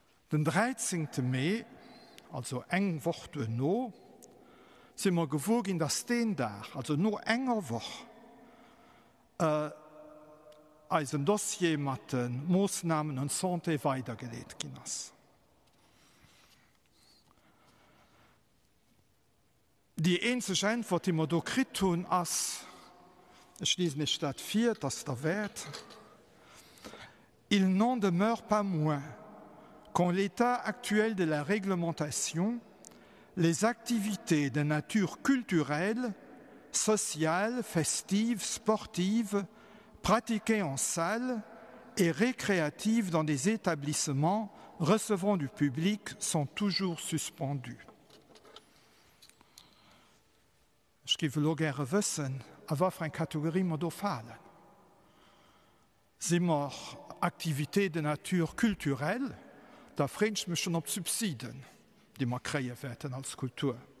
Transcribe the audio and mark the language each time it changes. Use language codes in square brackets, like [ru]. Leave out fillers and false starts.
[de] Den 13. Mai, also eine Woche danach, sind wir gewogen, dass den Tag, also nur eine Woche, als ein Dossier mit den Maßnahmen und Santé weitergelegt ist. Die einzige Antwort, die wir hier gekriegt haben, ist, ich lese nicht das 4, das ist der Wert, [fr] il n'en demeure pas moins qu'en l'état actuel de la réglementation, les activités de nature culturelle, sociale, festive, sportive, pratiquées en salle et récréatives dans des établissements recevant du public sont toujours suspendues. [de] Ich würde gerne wissen, auf welche Kategorie wir hier fallen. Sind wir Aktivität [fr] de nature culturelle? [de] Da freue ich mich schon auf Subsidien, die wir kriegen werden als Kultur.